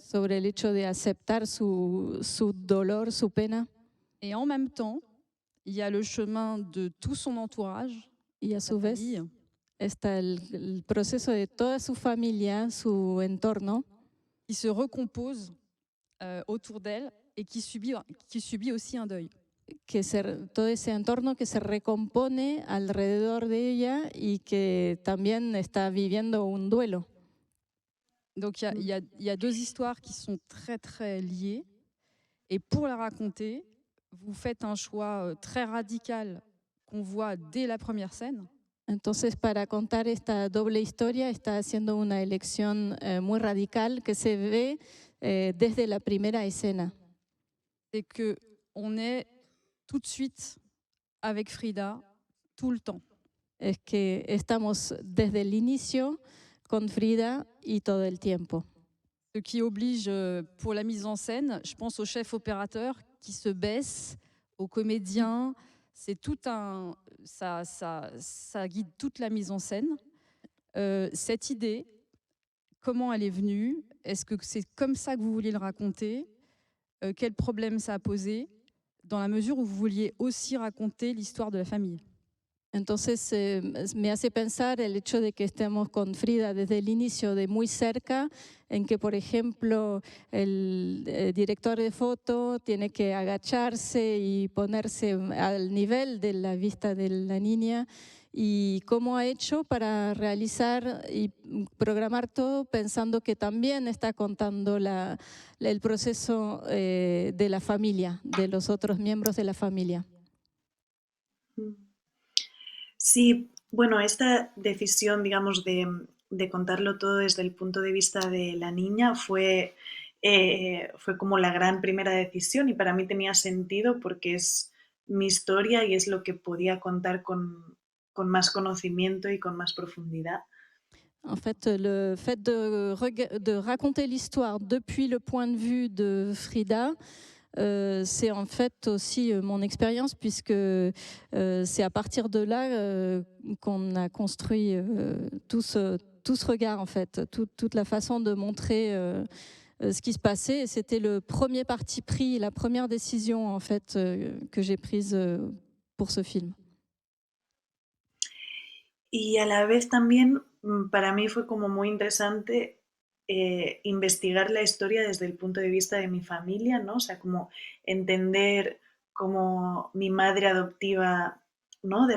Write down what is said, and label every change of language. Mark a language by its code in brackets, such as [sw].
[es] sobre el hecho de aceptar su dolor, su pena. [fr] Et en même temps, il y a le chemin de tout son entourage, [es] Y a [fr] sa [es] su vez [fr] famille, [es] está el proceso de toda su familia, su entorno, [fr] qui se recompose autour d'elle et qui subit aussi un deuil. [es] todo ese entorno que se recompone alrededor de ella y que también está viviendo un duelo. [fr] Donc il y a deux histoires qui sont très très liées. Et pour la raconter, vous faites un choix très radical qu'on voit dès la première scène. [es] Entonces, para contar esta doble historia, está haciendo una elección muy radical que se ve desde la primera escena. [fr] C'est qu'on est tout de suite avec Frida tout le temps. [es] Es que estamos desde el inicio con Frida y todo el tiempo. [fr] Ce qui oblige, pour la mise en scène, je pense au chef opérateur qui se baisse, aux comédiens. C'est tout ça guide toute la mise en scène. Cette idée, comment elle est venue? Est-ce que c'est comme ça que vous vouliez le raconter? Quel problème ça a posé? Dans la mesure où vous vouliez aussi raconter l'histoire de la famille. [es] Entonces me hace pensar el hecho de que estemos con Frida desde el inicio, de muy cerca, en que, por ejemplo, el director de foto tiene que agacharse y ponerse al nivel de la vista de la niña, y cómo ha hecho para realizar y programar todo pensando que también está contando el proceso de la familia, de los otros miembros de la familia. Sí, bueno, esta decisión, digamos, de contarlo todo desde el punto de vista de la niña fue como la gran primera decisión, y para mí tenía sentido porque es mi historia y es lo que podía contar con más conocimiento y con más profundidad. [fr] En fait, le fait de raconter l'histoire depuis le point de vue de Frida, c'est en fait aussi mon expérience, puisque c'est à partir de là qu'on a construit tout ce regard, en fait, toute la façon de montrer ce qui se passait. Et c'était le premier parti pris, la première décision, en fait, que j'ai prise pour ce film. [es] Y a la vez también para mí fue como muy interesante investigar la historia desde el punto de vista de mi familia, ¿no? O sea, como entender cómo mi madre adoptiva, ¿no?